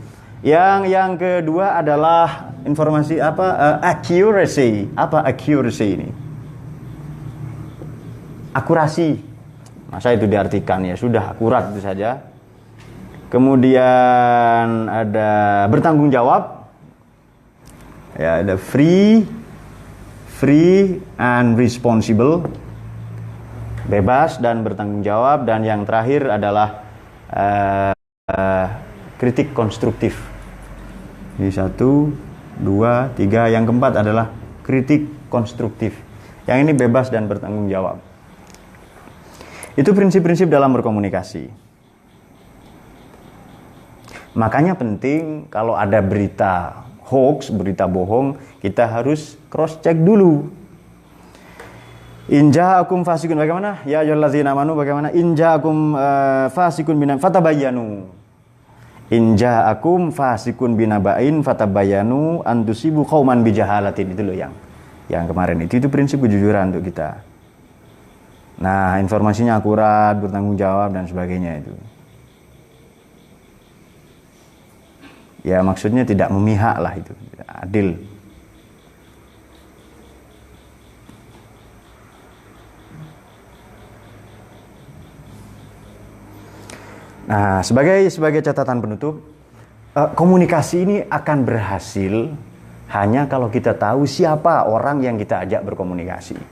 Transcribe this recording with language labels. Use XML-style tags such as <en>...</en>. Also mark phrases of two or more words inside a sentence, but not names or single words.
<id>Yang kedua adalah informasi accuracy. Apa accuracy ini? Akurasi. Masa itu diartikan ya sudah akurat itu saja. Kemudian ada bertanggung jawab. Ya, ada</id> <en>free and responsible,</en> <id>bebas dan bertanggung jawab, dan yang terakhir adalah kritik konstruktif. Ini 1, 2, 3, yang keempat adalah kritik konstruktif. Yang ini bebas dan bertanggung jawab. Itu prinsip-prinsip dalam berkomunikasi. Makanya penting kalau ada berita hoax, berita bohong, kita harus</id> <en>cross check</en> <id>dulu.</id> <ar>إن جاءكم فاسق, bagaimana? يا أيها الذين آمنوا, bagaimana? إن جاءكم فاسق بنبإ فتبينوا. إن جاءكم فاسق بنبإ فتبينوا أن تصيبوا قوما بجهالة.</ar> <id>Itu loh yang kemarin itu prinsip kejujuran untuk kita. Nah, informasinya akurat, bertanggung jawab dan sebagainya itu. Ya maksudnya tidak memihak lah itu, adil. Nah, sebagai catatan penutup, komunikasi ini akan berhasil hanya kalau kita tahu siapa orang yang kita ajak berkomunikasi.</id>